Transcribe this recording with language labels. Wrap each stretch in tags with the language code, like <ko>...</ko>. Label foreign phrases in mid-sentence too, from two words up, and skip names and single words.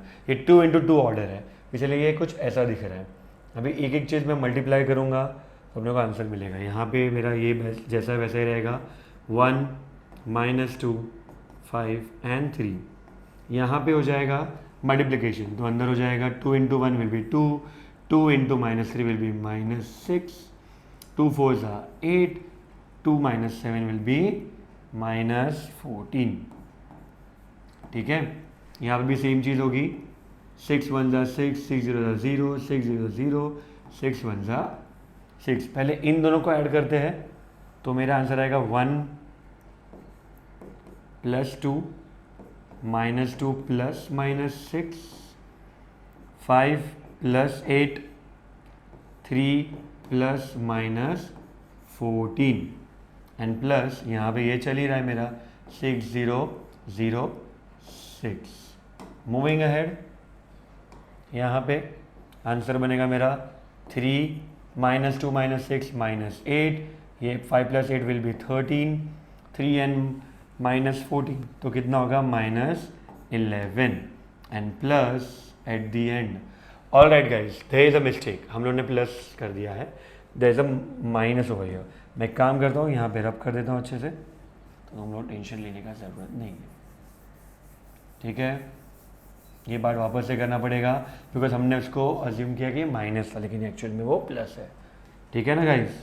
<hi>ये 2 × 2 ऑर्डर है, इसलिए ये कुछ ऐसा दिख रहा है। अभी एक एक चीज़ मैं मल्टीप्लाई करूँगा तो अपने को आंसर मिलेगा। यहाँ पे मेरा ये जैसा वैसा ही रहेगा, 1 -2 5 एंड 3। यहाँ पे हो जाएगा मल्टीप्लिकेशन, तो अंदर हो जाएगा 2 × 1</hi> <en>will be</en> <hi>2, 2 × -3</hi> <en>will be</en> <hi>-6, 2 4s are 8, 2 - 7</hi> <en>will be</en> <hi>-14। ठीक है, यहाँ पे भी सेम चीज़ होगी। 6 1s are 6, 6 0s are 0, 6 0s 0, 6 1s are 6। पहले इन दोनों को ऐड करते हैं तो मेरा आंसर आएगा 1 + 2 -2 + -6 5 + 8 3 + -14</hi> <en>and plus</en> <hi>यहाँ पे ये चल ही रहा है मेरा 6 0 0 6।</hi> <en>moving ahead,</en> <hi>यहाँ पे आंसर बनेगा मेरा 3 -2 -6 -8, ये 5 + 8</hi> <en>will be</en> <hi>13, 3 एंड -14 तो कितना होगा -11</hi> <en>and plus at the end all right guys, there is a mistake,</en> <hi>हम लोगों ने प्लस कर दिया है,</hi> <en>there is a minus over here.</en> <hi>मैं काम करता हूँ, यहाँ पे रब कर देता हूँ अच्छे से, तो हम लोग टेंशन लेने का ज़रूरत नहीं है, ठीक है। ये बात वापस से करना पड़ेगा बिकॉज हमने उसको अज्यूम किया कि माइनस था, लेकिन एक्चुअल में वो प्लस है, ठीक है ना गाइज।</hi>